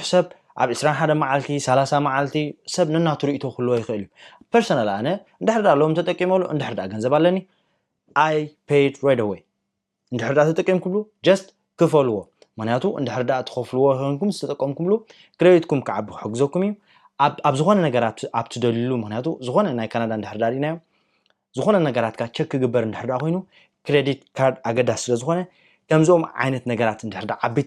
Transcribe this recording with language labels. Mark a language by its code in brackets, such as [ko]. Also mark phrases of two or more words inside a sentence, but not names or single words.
[ti] ሰብ ኣብ 21 መዓልቲ 30 መዓልቲ ሰብ ንናቱ ርእይቶ ክህልዎ ይኽእል እዩ ፐርሰናል ኣነ እንድሕር ደኣ ሎም ተጠቂመሉ እንድሕር ደኣ ገንዘብ ኣለኒ [en] I paid right away [ti] እንድሕር ደኣ ተጠቂምኩሉ just ክፈልዎ ምክንያቱ እንድሕር ደኣ ትኸፍልዎ ኮይንኩም ዝተጠቀምኩምሉ ክሬዲትኩም ክዓቢ ክሕግዘኩም እዩ ኣብ ዝኾነ ነገራት ኣብ ትደልሉ ምክንያቱ ዝኾነ ናይ ካናዳ እንድሕር ደኣ ዲናዮ ዝኾነ ነገራትካ ቸክ ክግበር እንድሕር ደኣ ኮይኑ ክሬዲት ካርድ ኣገዳሲ ስለ ዝኾነ ከምዞም ዓይነት ነገራት እንድሕር ደኣ ዓበይቲ